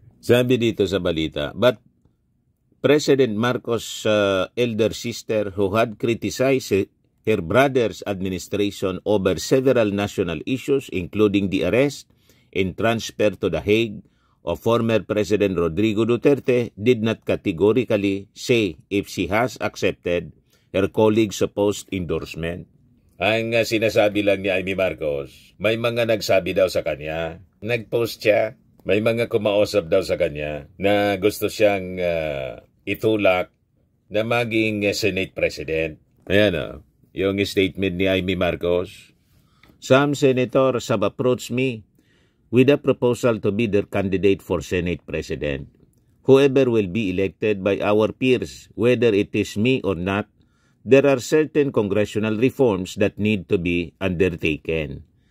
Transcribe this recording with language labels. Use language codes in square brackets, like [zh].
[tl] Sabi dito sa balita, [en] but President Marcos' elder sister who had criticized her brother's administration over several national issues including the arrest and transfer to The Hague of former President Rodrigo Duterte did not categorically say if she has accepted her colleague's supposed endorsement. [tl] Ang sinasabi lang ni Amy Marcos, may mga nagsabi daw sa kanya, nag-post siya, may mga kumausap daw sa kanya na gusto siyang itulak na maging Senate President. Ayan yung statement ni Amy Marcos. [en] Some senators have approached me with a proposal to be their candidate for Senate President. Whoever will be elected by our peers, whether it is me or not, there are certain congressional reforms that need to be undertaken.